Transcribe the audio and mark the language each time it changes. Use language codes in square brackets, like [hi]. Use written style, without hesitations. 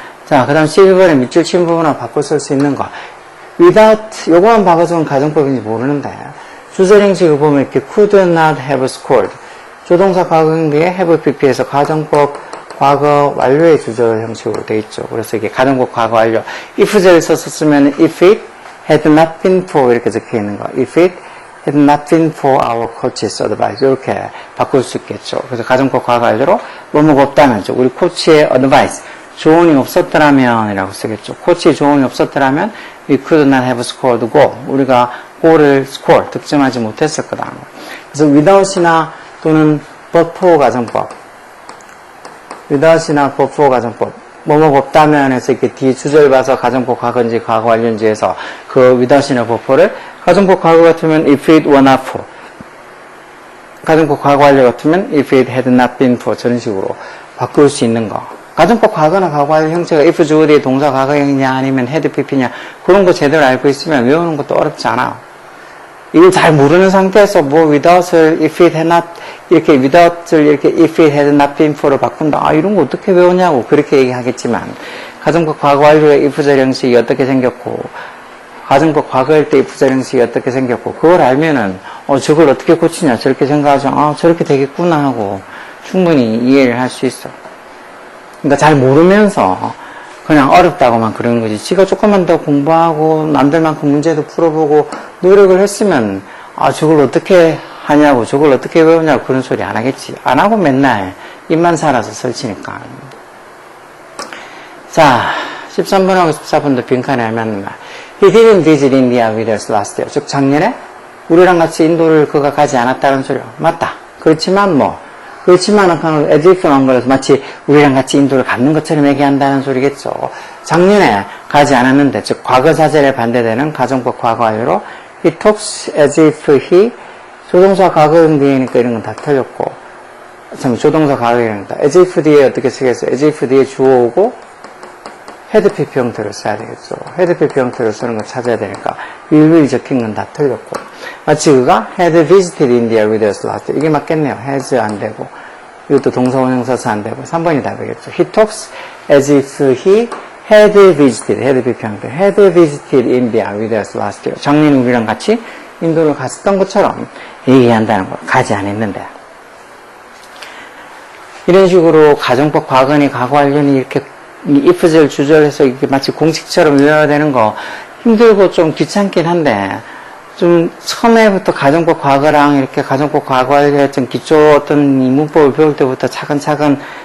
[ko] 자, 그 다음 12번에 밑줄 친 부분하고 바꿔 쓸 수 있는 거. without, 요거만 바꿔주면 가정법인지 모르는데, 주절 형식을 보면 이렇게 [en] could not have scored. [ko] 조동사 과거형 뒤에 have pp에서 가정법 과거 완료의 주절 형식으로 돼 있죠. 그래서 이게 가정법 과거 완료. if절 썼으면 [en] if it had not been for [ko] 이렇게 적혀 있는 거. [en] if it had not been for our coach's advice. [ko] 이렇게 바꿀 수 있겠죠. 그래서 가정법 과거 완료로 뭐뭐가 없다면, 우리 코치의 advice. 조언이 없었더라면 이라고 쓰겠죠. 코치의 조언이 없었더라면 [en] we could not have scored goal. [ko] 우리가 골을 score, 득점하지 못했을 거다. 그래서 without이나 또는 but for 가정법. without이나 but for 가정법. 뭐뭐 없다면 해서 이렇게 뒤에 주절 봐서 가정법 과거인지 과거 완료인지 해서 그 without이나 but for를 가정법 과거 같으면 [en] if it were not for. [ko] 가정법 과거 완료 같으면 [en] if it had not been for. [ko] 저런 식으로 바꿀 수 있는 거. 가정법 과거나 과거 완료 형태가 if 주어뒤에 동사 과거형이냐 아니면 had pp냐 그런 거 제대로 알고 있으면 외우는 것도 어렵지 않아. 이걸 잘 모르는 상태에서 뭐 without을 if it had not 이렇게 without을 이렇게 [en] if it had not been for [ko] 로 바꾼다. 아 이런 거 어떻게 외우냐고 그렇게 얘기하겠지만 가정법 과거 완료의 if절 형식이 어떻게 생겼고 가정법 과거일 때 if절 형식이 어떻게 생겼고 그걸 알면은 저걸 어떻게 고치냐 저렇게 생각하죠. 아 저렇게 되겠구나 하고 충분히 이해를 할 수 있어. 그러니까 잘 모르면서 그냥 어렵다고만 그러는 거지. 지가 조금만 더 공부하고 남들만큼 문제도 풀어보고 노력을 했으면 저걸 어떻게 하냐고 저걸 어떻게 외우냐고 그런 소리 안 하겠지. 안 하고 맨날 입만 살아서 설치니까. 자 13번하고 14번도 빈칸에 하면 [en] He didn't visit India with us last year. [ko] 즉 작년에 우리랑 같이 인도를 그가 가지 않았다는 소리요. 맞다. 그렇지만 as if 나온 거라서 마치 우리랑 같이 인도를 갖는 것처럼 얘기한다는 소리겠죠. 작년에 가지 않았는데, 즉 과거 사절에 반대되는 가정법 과거 완료로 [en] he talks as if he [ko] 조동사 과거형 뒤에니까 이런 건 다 틀렸고 조동사 과거형이다. as if 뒤에 어떻게 쓰겠어요? as if 뒤에 주어 오고 had pp 형태로 써야 되겠죠. had pp 형태로 쓰는 거 찾아야 되니까 will 적힌 건 다 틀렸고 마치 그가 [en] had visited India with us last year. [ko] 이게 맞겠네요. has 안 되고 이것도 동사 원형 써서 안 되고 3번이 답이겠죠. [en] He talks as if he had visited had pp [ko] 형태 [en] had visited India with us last year. [ko] 작년에 우리랑 같이 인도를 갔었던 것처럼 얘기한다는 거. 가지 않았는데 이런 식으로 가정법 과거니 과거 완료니 이렇게 if절 주절해서 이렇게 마치 공식처럼 외워야 되는 거 힘들고 좀 귀찮긴 한데 좀 처음에부터 가정법 과거랑 이렇게 가정법 과거에 좀 기초 어떤 이 문법을 배울 때부터 차근차근